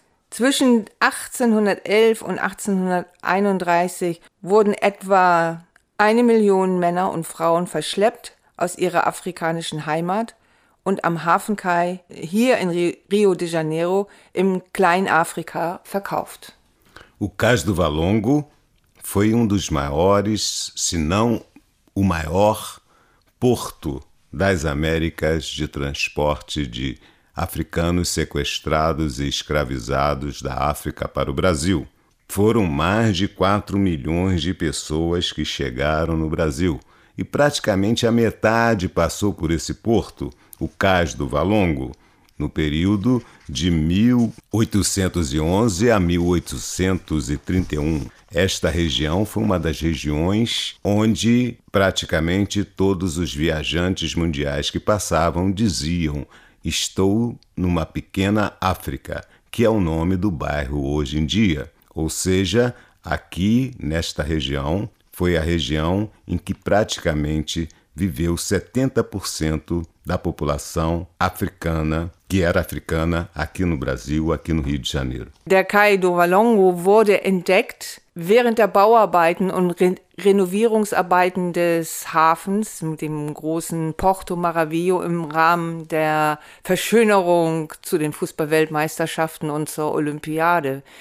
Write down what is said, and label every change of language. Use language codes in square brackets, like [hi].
[de] Zwischen 1811 und 1831 wurden etwa 1 Million Männer und Frauen verschleppt aus ihrer afrikanischen Heimat und am Hafenkai hier in Rio de Janeiro im Kleinafrika verkauft. [pt] O Cais do Valongo foi um dos maiores, se não o maior, porto das Américas de transporte de africanos sequestrados e escravizados da África para o Brasil. Foram mais de 4 milhões de pessoas que chegaram no Brasil e praticamente a metade passou por esse porto, o Cais do Valongo, no período de 1811 a 1831. Esta região foi uma das regiões onde praticamente todos os viajantes mundiais que passavam diziam: estou numa pequena África, que é o nome do bairro hoje em dia. Ou seja, aqui nesta região foi a região em que praticamente viveu 70% da população africana, que era africana aqui no Brasil, aqui no Rio de Janeiro. [de] Der Cai do Valongo wurde entdeckt während der Bauarbeiten und Renovierungsarbeiten des Hafens mit dem großen Porto Maravilha im Rahmen der Verschönerung zu den Fußballweltmeisterschaften und zur Olympiade.